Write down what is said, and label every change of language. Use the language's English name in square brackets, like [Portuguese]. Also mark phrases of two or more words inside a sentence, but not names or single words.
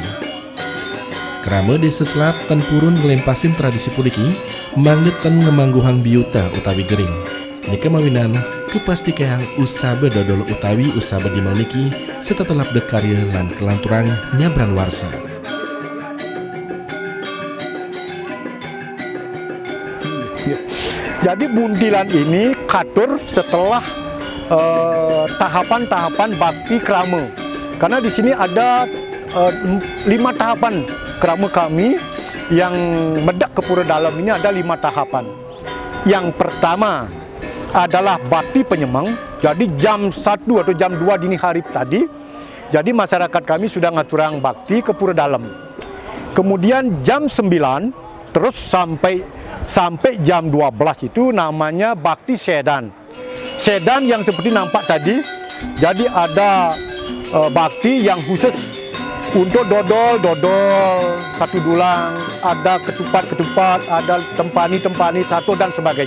[Balinese] Kerama desa selat tan purun ngelempasin tradisi puliki, mangget tan ngemangguhang biuta utawi gering. Nika mawinan kepastikan usah bedodol utawi usah bedimel niki setetelap dekarya lan kelanturang nyabran warsa. [Indonesian] Jadi buntilan ini katur setelah tahapan-tahapan bakti krama. Karena di sini ada 5 tahapan krama kami yang medak ke pura dalam ini ada 5 tahapan. Yang pertama adalah bakti penyemang. Jadi jam 1 atau jam 2 dini hari tadi, jadi masyarakat kami sudah ngaturang bakti ke pura dalam. Kemudian jam 9 terus sampai jam 12 itu namanya bakti sedan. Sedan yang seperti nampak tadi, jadi ada bakti yang khusus untuk dodol satu dulang, ada ketupat, ada tempani satu dan sebagainya.